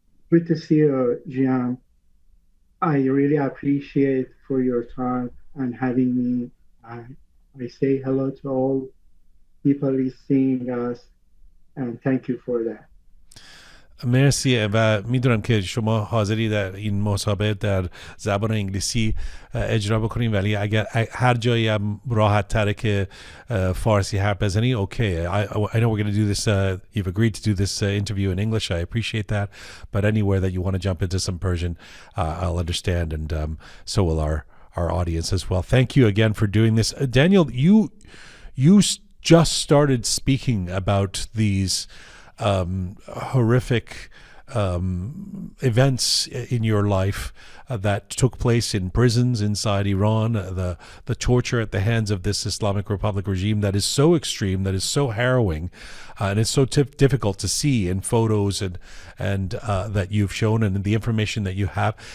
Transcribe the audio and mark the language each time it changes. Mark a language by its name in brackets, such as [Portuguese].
[English] Good to see you, Jian. I really appreciate for your time and having me. I say hello to all people listening us and thank you for that. [Persian] مرسی و میدونم که شما حاضری در این مسابقه در زبان انگلیسی اجرا بکنین، ولی اگر هر جایی هم راحت تره که فارسی حرف بزنی، okay. [English] I know we're going to do this, you've agreed to do this interview in English. I appreciate that, but anywhere that you want to jump into some Persian, I'll understand, and so will our audience as well. Thank you again for doing this. Daniel, you just started speaking about these horrific events in your life that took place in prisons inside Iran, the torture at the hands of this Islamic Republic regime that is so extreme, that is so harrowing, and it's so difficult to see in photos and that you've shown and the information that you have.